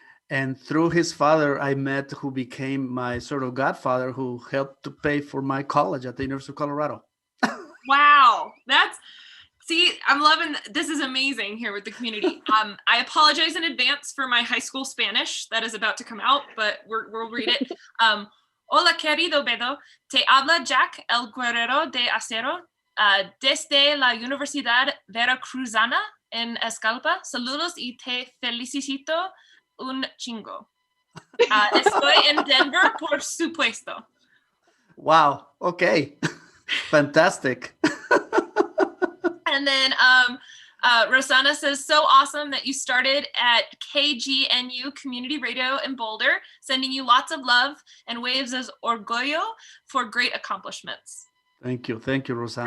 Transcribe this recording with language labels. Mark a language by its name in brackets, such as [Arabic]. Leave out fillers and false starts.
[English] And through his father, I met who became my sort of godfather, who helped to pay for my college at the University of Colorado. Wow. See, I'm loving, this is amazing here with the community. I apologize in advance for my high school Spanish that is about to come out, but we'll read it. [Spanish] Hola, querido Betto. Te habla Jack, el guerrero de acero, desde la Universidad Veracruzana en Escalpa. Saludos y te felicito un chingo. Estoy en Denver, por supuesto. [English] Wow. Okay. Fantastic. And then Rosanna says, so awesome that you started at KGNU Community Radio in Boulder, sending you lots of love and waves as orgullo for great accomplishments. Thank you, Rosanna.